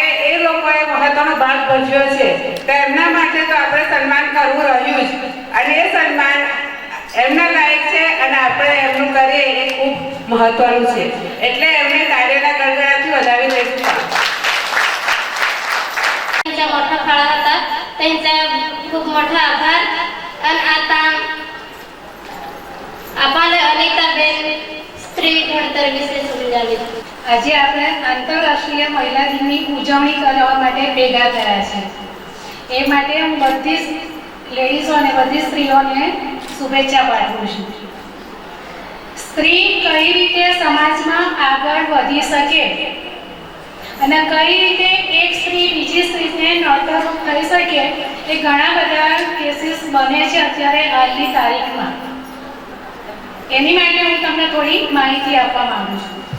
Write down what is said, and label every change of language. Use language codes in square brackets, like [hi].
[gu] મહત્વનો ભાગ ભજવ્યો છે તો એમના માટે તો આપણે સન્માન કરવું રહ્યું જ અને એ સન્માન એમના લાયક છે અને આપણે એમનું કરીએ એ ખૂબ મહત્વનું છે એટલે એમને તાળીના ગણગણાથી વધાવી દઈશું [mr] त्यांचा मोठा फाळा होता त्यांचा खूप मोठा आभार आणि आता आपण अनिताबेन स्त्री घडतर [gu] વિશે સમજાવી આજે આપણે આંતરરાષ્ટ્રીય મહિલા દિનની ઉજવણી કરવા માટે ભેગા થયા છે એ માટે હું બધી લેડીઝો અને બધી સ્ત્રીઓને શુભેચ્છા પાઠવું છું સ્ત્રી કઈ રીતે સમાજમાં આગળ વધી શકે અને કઈ રીતે એક સ્ત્રી બીજી સ્ત્રીને નડતરરૂપ થઈ શકે એ ઘણા બધા કેસીસ બને છે અત્યારે હાલની તારીખમાં એની માટે હું તમને થોડી માહિતી આપવા માંગુ છું